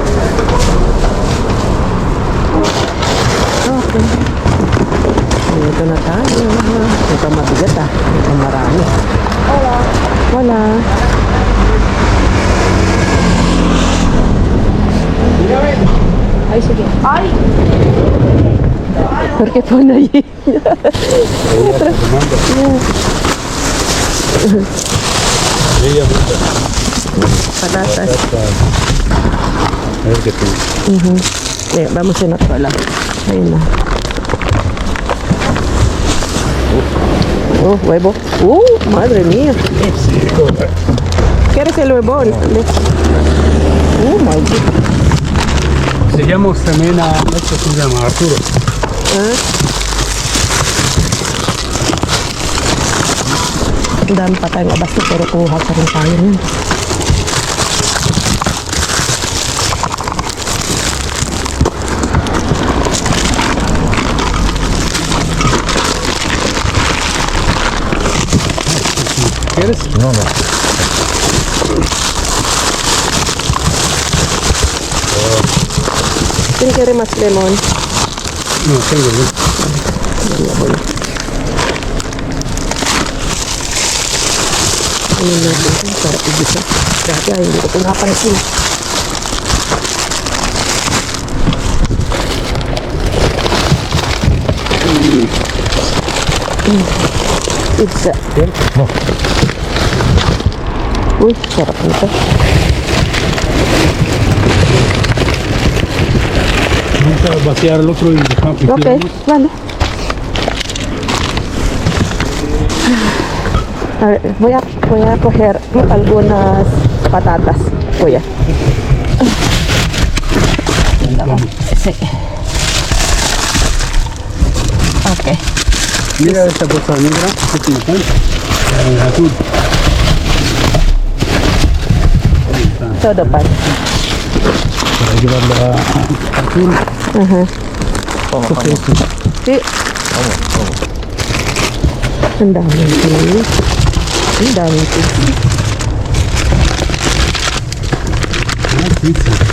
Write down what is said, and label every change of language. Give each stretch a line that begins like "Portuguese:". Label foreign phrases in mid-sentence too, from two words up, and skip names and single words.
English: Okay.
Filipino: Ito na tayo. Ito mabigat ah. Ito marami. Wala. Wala. Ay, sige. Ay!
Spanish: ¿Por qué pone ahí? Ella gusta. Patatas. A ver qué tiene. Vamos en otro lado. Ahí no. Oh, huevo. Madre mía. ¿Quieres el huevón?
English: Oh, my God.
Spanish: Se llama también a esto se llama Arturo.
Filipino: Ang dami pa tayong abasto pero kuha pa rin tayo nun.
Spanish: ¿Quieres? No, no. ¿Quién quiere más lemon? No, tengo yo.
Filipino: Ano natin? Sarap ibisa. Dati ay hindi ko ito napansin. Pizza. Uy, sarap nito.
Spanish: Vamos a vaciar el otro y dejamos. Ok, vale. A ver, voy a coger algunas patatas. Voy a. Sí. Ok. Mira esta cosa negra que tiene pan. Azul. Ahí está. Todo pan. Para llevarlo a Arturo. Ajá. Coge esto. Sí.
Filipino: Ang dami ito. Ang dami ito. Ah, pizza.